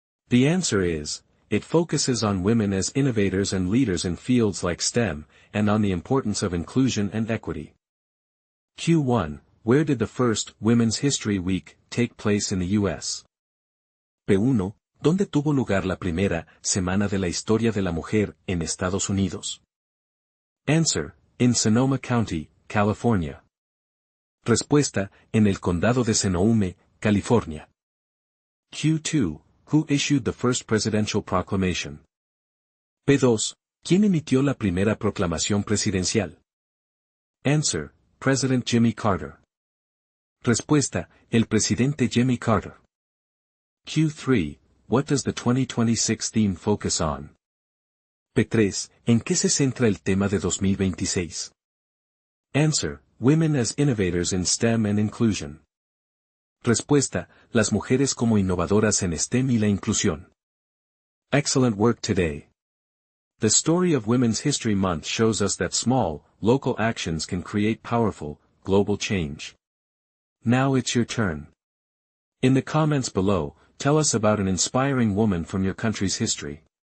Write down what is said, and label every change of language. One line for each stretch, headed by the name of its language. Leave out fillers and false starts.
English: The answer is, it focuses on women as innovators and leaders in fields like STEM, and on the importance of inclusion and equity. Q1, where did the first Women's History Week take place in the U.S.?
Spanish: P1, ¿dónde tuvo lugar la primera Semana de la Historia de la Mujer en Estados Unidos?
English: Answer, in Sonoma County, California.
Spanish: Respuesta, en el condado de Sonoma, California.
English: Q2, who issued the first presidential proclamation?
Spanish: P2, ¿quién emitió la primera proclamación presidencial?
English: Answer, President Jimmy Carter.
Spanish: Respuesta, el presidente Jimmy Carter.
English: Q3, what does the 2026 theme focus on?
Spanish: P3, ¿en qué se centra el tema de 2026?
English: Answer, women as innovators in STEM and inclusion.
Spanish: Respuesta, las mujeres como innovadoras en STEM y la inclusión.
English: Excellent work today. The story of Women's History Month shows us that small, local actions can create powerful, global change. Now it's your turn. In the comments below, tell us about an inspiring woman from your country's history.